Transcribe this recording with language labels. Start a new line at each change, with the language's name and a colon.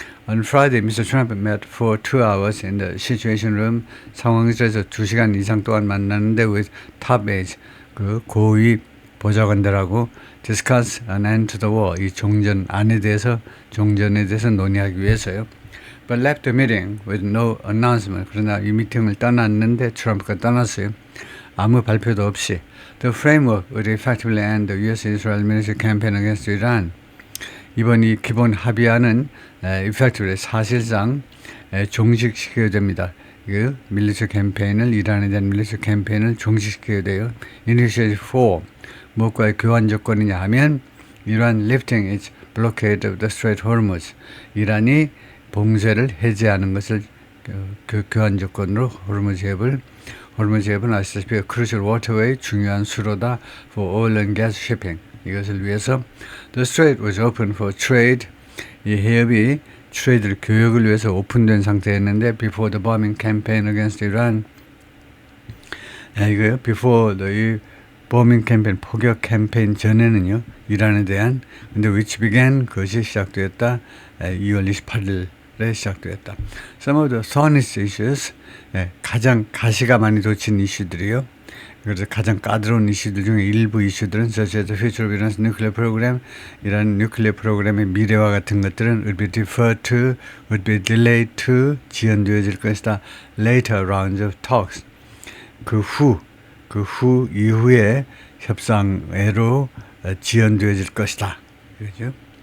English: On Friday, Mr. Trump met for 2 hours in the Situation Room.
Korean: 상황실에서 2시간 이상 동안 만났는데
English: with top aides,
Korean: 그 고위 보좌관들하고
English: discuss an end to the war,
Korean: 이 종전에 대해서 논의하기 위해서요.
English: But left the meeting with no announcement.
Korean: 그러나 이 미팅을 떠났는데 트럼프가 떠났어요. 아무 발표도 없이.
English: The framework would effectively end the U.S.-Israel military campaign against Iran.
Korean: 이번 이 기본 합의안은
English: effectively
Korean: 사실상 종식시켜야 됩니다. 그 밀리터리 캠페인을 이란에 대한 밀리터리 캠페인을 종식시켜야 돼요.
English: Initiative 4
Korean: 무엇과의 교환 조건이냐 하면
English: Iran lifting its blockade of the Strait Hormuz.
Korean: 이란이 봉쇄를 해제하는 것을 교환 조건으로 호르무즈 해협은 아시다시피
English: crucial waterway
Korean: 중요한 수로다
English: for oil and gas shipping.
Korean: 이것을 위해서
English: the strait was open for trade.
Korean: 이 해협이 트레이드 교역을 위해서 오픈된 상태였는데
English: before the bombing campaign against Iran.
Korean: 이거요.
English: before the bombing campaign
Korean: 포격 캠페인 전에는요. 이란에 대한 근데
English: which began
Korean: 그것이 시작되었다. 2월 28일에 시작되었다.
English: Some of the thorniest issues
Korean: 가장 가시가 많이 돋친 이슈들이요. 그래서 가장 까다로운 이슈들 중에 일부 이슈들은
English: such as the future of Iran's nuclear program,
Korean: 이란 뉴클리어 프로그램의 미래와 같은 것들은
English: would be deferred to, would be delayed to,
Korean: 지연되어질 것이다.
English: Later rounds of talks.
Korean: 그 후 이후에 협상회로 지연되어질 것이다. 그렇죠?